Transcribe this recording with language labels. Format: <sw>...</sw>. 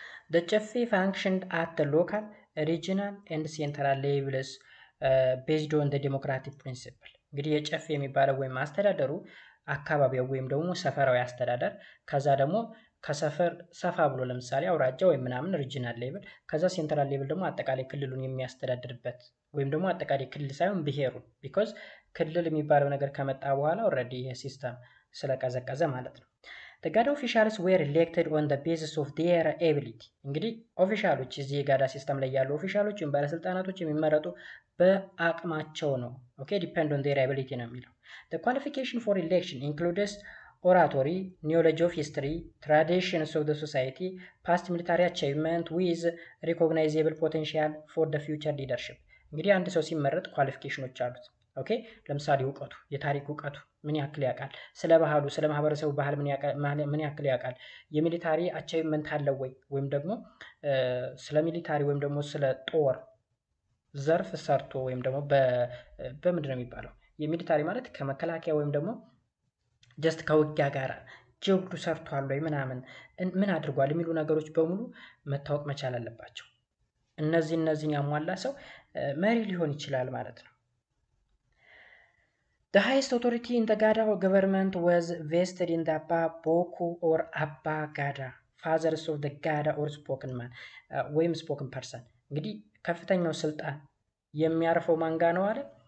<en>the ጨፌ functioned at the local, regional and central levels based on the democratic principle።</en> <am>እንግዲህ የጨፌ የሚባለው ወይም አስተዳደሩ አካባቢው ወይም ደግሞ ሰፈራዊ አስተዳደር፣ ከዛ ደግሞ ከሰፈር ሰፋ ብሎ ለምሳሌ አውራጃ ወይም ምናምን ሪጂናል ሌቭል፣ ከዛ ሴንትራል ሌቭል ደግሞ አጠቃላይ ክልሉን የሚያስተዳድርበት ወይም ደግሞ አጠቃላይ ክልል ሳይሆን ብሔሩን ቢኮዝ ክልል የሚባለው ነገር ከመጣ በኋላ ኦልሬዲ ይሄ ሲስተም ስለቀዘቀዘ ማለት ነው።</am> <en>The Gada officials were elected on the basis of their ability።</en> <am>እንግዲህ ኦፊሻሎች እዚህ የጋዳ ሲስተም ላይ ያሉ ኦፊሻሎች ወይም ባለስልጣናቶች የሚመረጡ በአቅማቸው ነው።</am> <en>ኦኬ ዲፔንድ on their ability</en> <am>ነው የሚለው።</am> <en>The qualification for election includes oratory, knowledge of history, traditions of the society, past military achievement with recognizable potential for the future leadership።</en> <am>እንግዲህ አንድ ሰው ሲመረጥ ኳሊፊኬሽኖች አሉት። ኦኬ ለምሳሌ እውቀቱ፣ የታሪክ እውቀቱ ምን ያክል ያውቃል? ስለ ባህሉ፣ ስለ ማህበረሰቡ ባህል ምን ያክል ያውቃል? የሚሊታሪ አቻይቭመንት አለው ወይ? ወይም ደግሞ ስለ ሚሊታሪ ወይም ደግሞ ስለ ጦር ዘርፍ ሰርቶ ወይም ደግሞ በምንድን ነው የሚባለው? የሚሊታሪ ማለት ከመከላከያ ወይም ደግሞ ጀስት ከውጊያ ጋር ጀብዱ ሰርቷል ወይ ምናምን ምን አድርጓል የሚሉ ነገሮች በሙሉ መታወቅ መቻል አለባቸው። እነዚህን ያሟላ ሰው መሪ ሊሆን ይችላል ማለት ነው።</am> <en>The highest authority in the Gada government was vested in the Abba Boku or Abba Gada, fathers of the Gada or spoken man</en> <am>ወይም</am> <en>spoken person።</en> <am>እንግዲህ ከፍተኛው ስልጣን የሚያርፈው ማን ጋ ነው አለ?</am>